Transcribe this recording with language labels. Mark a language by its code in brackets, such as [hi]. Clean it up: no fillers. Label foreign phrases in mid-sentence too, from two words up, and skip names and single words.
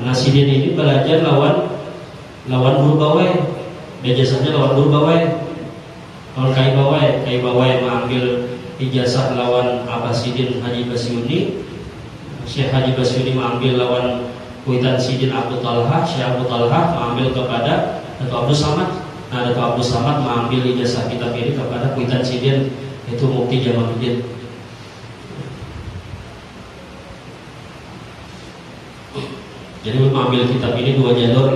[bjn] Nah sidin ini belajar lawan guru Bawai. Ijazahnya lawan guru Bawai. Kalau Kai Bawai mengambil ijazah lawan Abah Sidin Haji Basyuni. Syekh Haji Basyuni mengambil lawan Kuitan Sidin Abu Talha. Syekh Abu Talha mengambil kepada Dato' Abdul Samad. Nah Dato' Abdul Samad mengambil ijazah kitab ini kepada Kuitan Sidin, itu Mufti Jamaluddin. Jadi mengambil kitab ini 2 jalur.